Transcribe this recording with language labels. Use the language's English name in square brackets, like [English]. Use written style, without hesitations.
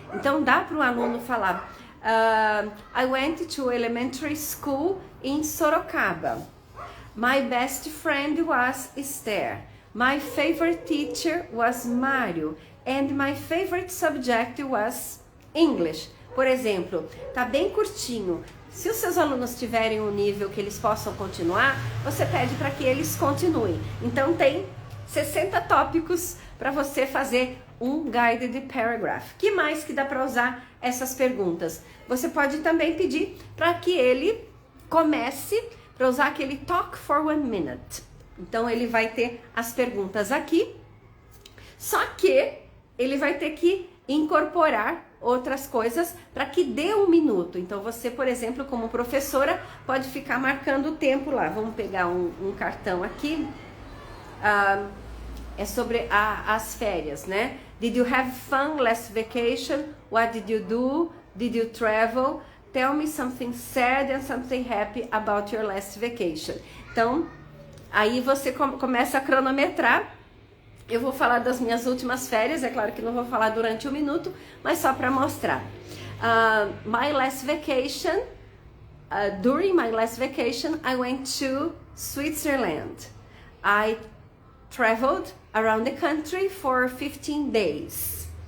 [Portuguese] Então dá para o aluno falar, [English] I went to elementary school in Sorocaba. My best friend was Esther. My favorite teacher was Mário. And my favorite subject was English. [Portuguese] Por exemplo, tá bem curtinho. Se os seus alunos tiverem um nível que eles possam continuar, você pede para que eles continuem. Então tem 60 tópicos para você fazer um guided paragraph. Que mais que dá para usar essas perguntas? Você pode também pedir para que ele comece para usar aquele talk for 1 minute. Então ele vai ter as perguntas aqui, só que ele vai ter que incorporar outras coisas para que dê 1 minuto. Então você, por exemplo, como professora, pode ficar marcando o tempo lá. Vamos pegar um cartão aqui. É sobre as férias, né? [English] Did you have fun last vacation? What did you do? Did you travel? Tell me something sad and something happy about your last vacation. [Portuguese] Então, aí você começa a cronometrar. Eu vou falar das minhas últimas férias, é claro que não vou falar durante 1 minuto, mas só para mostrar. [English] My last vacation, during my last vacation, I went to Switzerland. I traveled around the country for 15 days.